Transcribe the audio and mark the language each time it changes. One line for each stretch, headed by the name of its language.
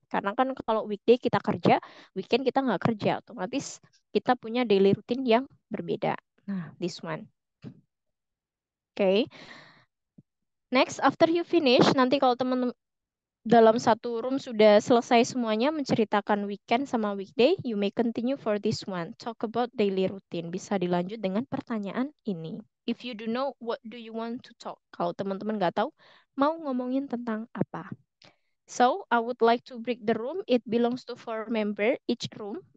Indonesian: Karena kan kalau weekday kita kerja, weekend kita nggak kerja, otomatis kita punya daily routine yang berbeda. Nah,
English: this one.
Indonesian: Okay. Next,
English: after you finish,
Indonesian: nanti kalau teman-teman dalam satu room sudah selesai semuanya menceritakan weekend sama weekday,
English: you may continue for this one. Talk about daily routine.
Indonesian: Bisa dilanjut dengan pertanyaan ini.
English: If you do know, what do you want to talk?
Indonesian: Kalau teman-teman nggak tahu, mau ngomongin tentang apa?
English: So, I would like to break the room. It belongs to 4 member each room.